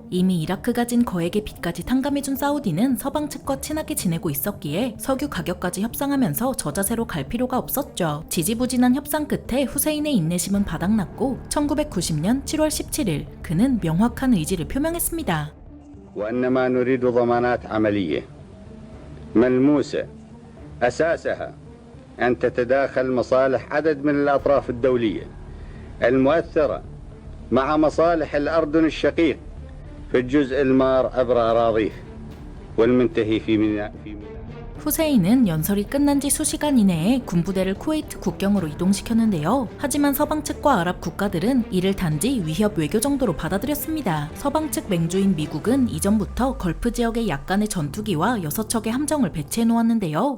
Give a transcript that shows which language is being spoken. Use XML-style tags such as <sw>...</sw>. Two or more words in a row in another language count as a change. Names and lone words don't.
<ko>이미 이라크가 진 거액의 빚까지 탕감해준 사우디는 서방 측과 친하게 지내고 있었기에 석유 가격까지 협상하면서 저자세로 갈 필요가 없었죠. 지지부진한 협상 끝에 후세인의 인내심은 바닥났고 1990년 7월 17일 그는 명확한 의지를 표명했습니다.</ko> <ar>وإنما نريد ضمانات عملية ملموسة أساسها أن تتداخل مصالح عدد من الأطراف الدولية المؤثرة مع مصالح الأردن الشقيق في الجزء المار عبر أراضيه والمنتهي في ميناء.</ar> <ko>후세인은 연설이 끝난 지 수시간 이내에 군부대를 쿠웨이트 국경으로 이동시켰는데요. 하지만 서방 측과 아랍 국가들은 이를 단지 위협 외교 정도로 받아들였습니다. 서방 측 맹주인 미국은 이전부터 걸프 지역에 약간의 전투기와 6척의 함정을 배치해 놓았는데요.</ko>